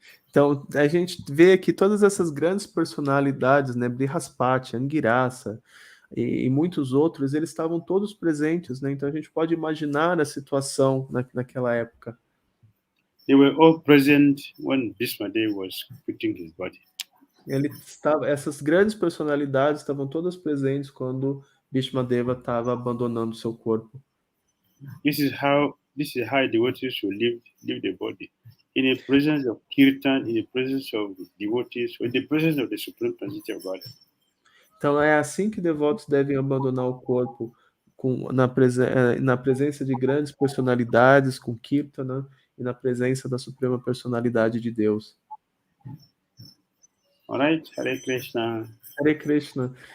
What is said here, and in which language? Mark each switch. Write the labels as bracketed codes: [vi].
[pt] Então, a gente vê que todas essas grandes personalidades, né, Brihaspati, Angirasa e muitos outros, eles estavam todos presentes, né? Então a gente pode imaginar a situação naquela época. [en] They were all present when Bhismadeva was quitting his body. [pt] Essas grandes personalidades estavam todas presentes quando Bhismadeva estava abandonando seu corpo. [en] This is how devotees should live the body. In the presence of Kirtan, in the presence of devotees, in the presence of the Supreme Personality of God. [pt] Então é assim que devotos devem abandonar o corpo, na presença de grandes personalidades, com Kirtana, e na presença da Suprema Personalidade de Deus. [en] Alright, Hare Krishna. Hare Krishna.